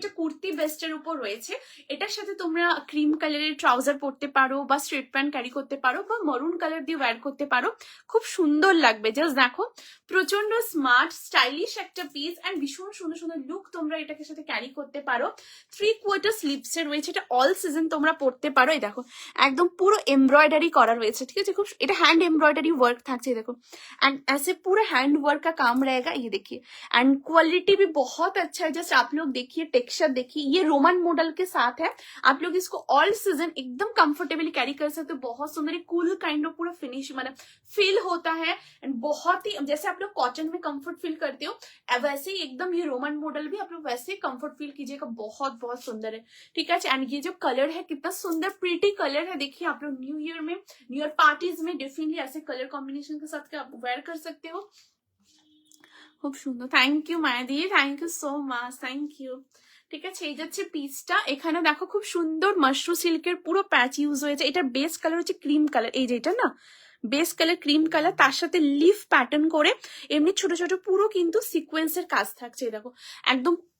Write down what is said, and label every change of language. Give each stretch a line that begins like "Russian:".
Bangla: এটা কুর্তি বেস্টের উপর রয়েছে, এটার সাথে তোমরা ক্রিম কালারের ট্রাউজার পরতে পারো বা স্ট্রেট প্যান্ট ক্যারি করতে পারো বা মরুন কালার দিয়ে ওয়্যার করতে পারো, খুব সুন্দর লাগবে। জাস্ট দেখো প্রচন্ড স্মার্ট স্টাইলিশ একটা পিস, অ্যান্ড ভীষণ সুন্দর সুন্দর লুক তোমরা এটাকে সাথে ক্যারি করতে পারো। 3/4 স্লিভসে রয়েছে, এটা অল সিজন তোমরা পরতে পারো। এই দেখো একদম পুরো এমব্রয়ডারি করা রয়েছে, ঠিক আছে, খুব এটা हैंड एम्ब्रॉयडरी वर्क থাকছে देखो,
Hindi: एंड ऐसे पूरा हैंड वर्क का काम रहेगा, ये देखिए। एंड क्वालिटी भी बहुत अच्छा है, जस्ट आप लोग देखिए टेक्सचर देखिए, ये रोमन मॉडल के साथ है, आप लोग इसको ऑल सीजन एकदम कंफर्टेबली कैरी कर सकते हो। बहुत सुंदर कूल काइंड ऑफ पूरा फिनिश मतलब फील होता है, एंड बहुत ही जैसे आप लोग कॉटन में कंफर्ट फील करते हो वैसे ही एकदम ये रोमन मॉडल भी आप लोग वैसे ही कंफर्ट फील कीजिएगा, बहुत बहुत सुंदर है, ठीक है। एंड ये जो कलर है कितना सुंदर प्रीटी कलर है, देखिए आप लोग न्यू ईयर में न्यू ईयर पार्टीज में डेफिनेटली ऐसे कलर कॉम्बिनेशन के साथ आप वेयर कर सकते हो,
Bangla: খুব সুন্দর। Thank you Maya the, thank you so much, thank you, ঠিক আছে। এই যাচ্ছে পিসটা, এখানে দেখো খুব সুন্দর মাশরু সিল্কের পুরো প্যাচ ইউজ হয়েছে, এটার বেস কালার হচ্ছে ক্রিম কালার, এই যে এটা না বেস কালার ক্রিম কালার, তার সাথে লিফ প্যাটার্ন করে এমনি ছোট ছোট পুরো কিন্তু সিকোয়েন্সের কাজ থাকছে, দেখো একদম